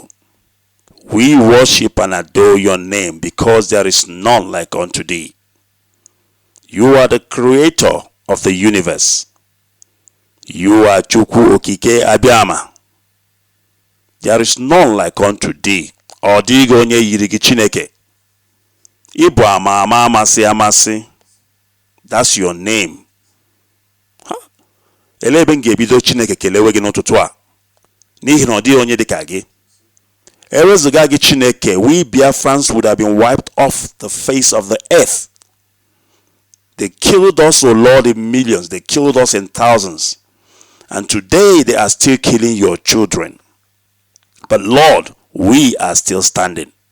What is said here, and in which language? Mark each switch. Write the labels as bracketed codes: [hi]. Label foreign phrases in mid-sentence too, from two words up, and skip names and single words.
[en] We worship and adore your name because there is none like unto thee. You are the creator of the universe. You are Chukwu Okike Abiyama. There is none like unto thee. [ig] Odigo onye yiri gi Chineke. Ibu ama amasi amasi. [en] That's your name. [ig] Elebe ngebido Chineke kelewe gi n'ụtụtụ a. N'ihi na ọ dịghị onye dịka gị. Ewezuga gị Chineke, [en] we Biafrans would have been wiped off the face of the earth. They killed us, O Lord, in millions. They killed us in thousands. And today they are still killing your children. But Lord, we are still standing.